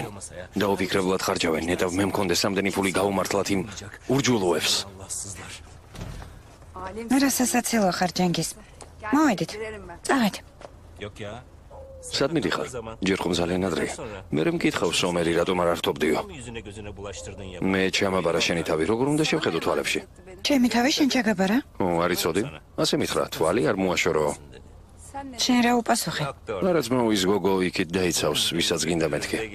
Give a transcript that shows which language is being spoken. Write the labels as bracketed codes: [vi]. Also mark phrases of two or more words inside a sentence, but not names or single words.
[ka] დაუფიქრებლად ხარჯავენ, ნეტავ მე მქონდეს ამდენი ფული გავუმართლათ იმ ურჯულოებს. [tr] Allahsızlar. Alem. [ka] მე რა სასაცილო ხარ ჯენგიზ. მოვედით. [tr] Girerim ben. [ka] წავედ. [tr] Yok ya. [ka] სად მიდიხარ? ჯერ ხომ ძალიან ადრეა. მე მკითხავ სომერი რატომ არ ართობდიო? მე ჩამაბარა შენი თავი, როგორ უნდა შევხედო თვალებში? ჩემი თავი შენ ჩაგაბარა? არ იცოდი. ასე მითხრა, თვალი არ მოაშორო. შენ რა უპასუხე? რაც მოვის გოგო იქით დაიცავს, ვისაც გინდა მეთქი.